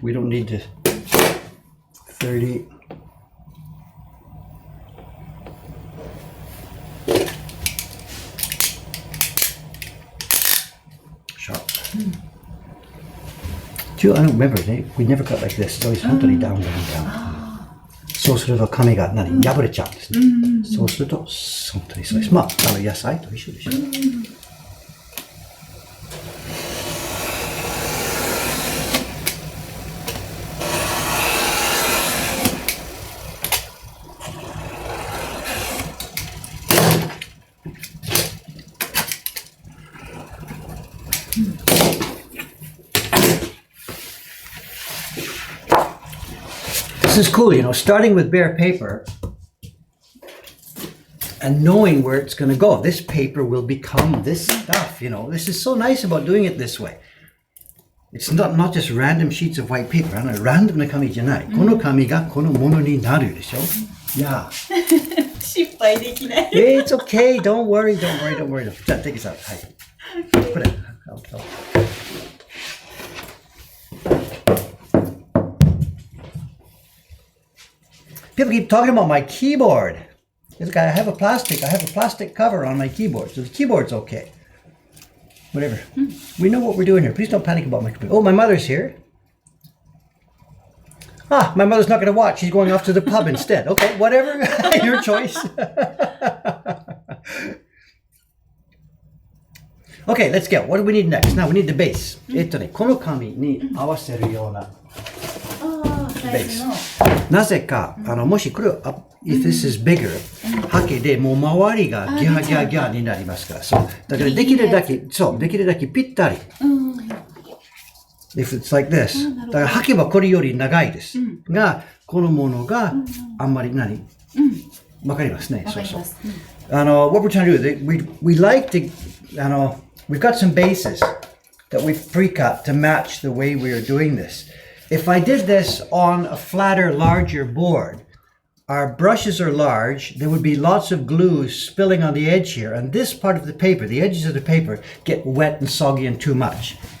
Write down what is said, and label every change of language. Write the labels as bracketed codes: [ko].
[en] We don't need to 30. Sharp. I don't remember, we never cut like this. It's always [ja] 本当に [en] down, down, down. [ja] そうすると紙が破れちゃうんですね。そうすると本当にそうです。まあ、野菜と一緒でしょ。 [en] This is cool, starting with bare paper and knowing where it's going to go. This paper will become this stuff, This is so nice about doing it this way. It's not just random sheets of white paper. [ja] Random な紙じゃない。この紙がこのものになるでしょ Yeah. 失敗できない。 [en] It's okay. Don't worry. じゃあ、take this out. [ja] はい。これ。 [en] People keep talking about my keyboard. It's like I have a plastic cover on my keyboard, so the keyboard's okay. Whatever. We know what we're doing here. Please don't panic about my computer. Oh, my mother's here. My mother's not going to watch. She's going off to the pub instead. Okay, whatever. Your choice. Okay, let's go. What do we need next? Now we need the base. [ja] この紙に合わせるようなベース。なぜか、もしこれを、 [en] if this is bigger、 [ja] ハケでもう周りがギャーギャーギャーになりますから、そう。だからできるだけぴったり。 [en] If it's like this。 [ja] だからハケはこれより長いです。が、このものがあんまりわかりますね。そうそう。 [en] What we're trying to do, we like to, we've got some bases that we've pre-cut to match the way we are doing this. If I did this on a flatter, larger board, our brushes are large, there would be lots of glue spilling on the edge here, and this part of the paper, the edges of the paper, get wet and soggy and too much.